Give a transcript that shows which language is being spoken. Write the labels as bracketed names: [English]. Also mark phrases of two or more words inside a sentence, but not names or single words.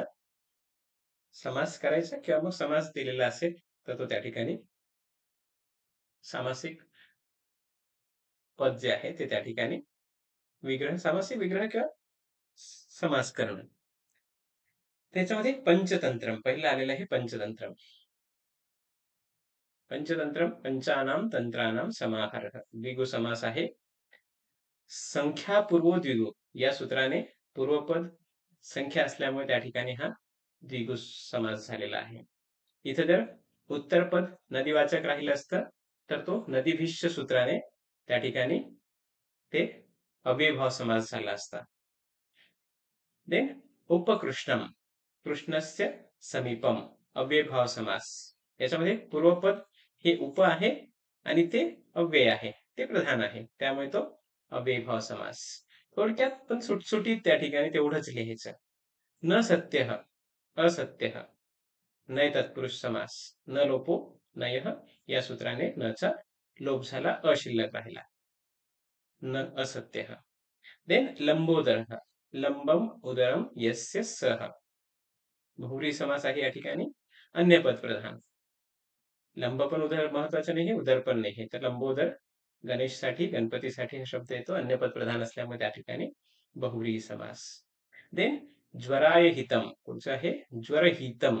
[Marathi] समास करायचा किंवा मग समास दिलेला असेल तर तो त्या ठिकाणी सामासिक पद जे आहे ते त्या ठिकाणी विग्रह, सामासिक विग्रह किंवा समास करणं. त्याच्यामध्ये पंचतंत्रम पहिलं आलेलं आहे. [Sanskrit] पंचतंत्रम पंचतंत्रम पंचानाम तंत्रानाम समाहारः द्विगु समास आहे. संख्या पूर्व द्विगु [Marathi] या सूत्राने पूर्वपद संख्या असल्यामुळे त्या ठिकाणी हा द्विगु समास झालेला आहे. इथं जर उत्तरपद नदीवाचक राहिलं असतं तर तो नदीभिष्य सूत्राने त्या ठिकाणी ते अव्ययभाव समास झाला असता. [Sanskrit] देन उपकृष्णम, कृष्णस्य समीपम, अव्ययभाव समास. [Marathi] याच्यामध्ये पूर्वपद हे उप आहे आणि ते अव्यय आहे, ते प्रधान आहे, त्यामुळे तो अव्ययभाव समास. थोडक्यात पण सुटसुटीत त्या ठिकाणी तेवढंच लिहायचं. [Sanskrit] न सत्यः, असत्यः, नय तत्पुरुष समास, न लोपो नयः, [Marathi] या सूत्राने न चा लोप झाला, अशिल्लक राहिला. [Sanskrit] न असत्यः. देन लंबोदरः, लंबम उदरम यस्य सः, [Marathi] बहुव्रीही समास आहे या ठिकाणी, [Sanskrit] अन्य पद प्रधान. [Marathi] लंब पण उदर महत्वाचं नाही, उदर पण नाही. तर लंबोदर गणेशसाठी, गणपतीसाठी हा शब्द येतो, [Sanskrit] अन्य पद प्रधान [Marathi] असल्यामुळे त्या ठिकाणी बहुव्रीही समास. देन [Sanskrit] ज्वराय हितम, [Marathi] पुढचं आहे ज्वरहितम.